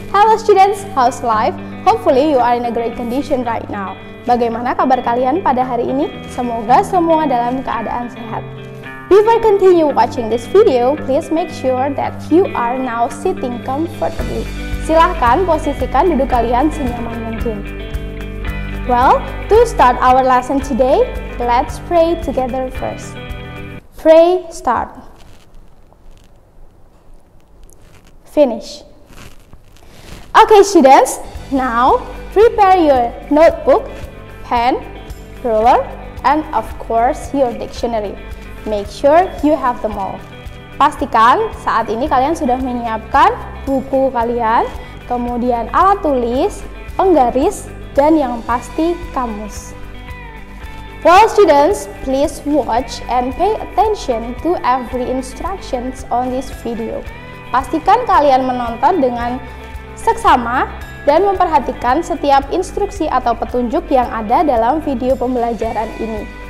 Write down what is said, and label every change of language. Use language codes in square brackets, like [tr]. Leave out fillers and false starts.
[en] Hello students, how's life? Hopefully you are in a great condition right now. [id] Bagaimana kabar kalian pada hari ini? Semoga semua dalam keadaan sehat. [en] Before continue watching this video, please make sure that you are now sitting comfortably. [id] Silahkan posisikan duduk kalian senyaman mungkin. [en] Well, to start our lesson today, let's pray together first. Pray, start. Finish. Okay students, now prepare your notebook, pen, ruler, and of course your dictionary. Make sure you have them all. [id] Pastikan saat ini kalian sudah menyiapkan buku kalian, kemudian alat tulis, penggaris, dan yang pasti kamus. [en] Well students, please watch and pay attention to every instructions on this video. [id] Pastikan kalian menonton dengan seksama dan memperhatikan setiap instruksi atau petunjuk yang ada dalam video pembelajaran ini.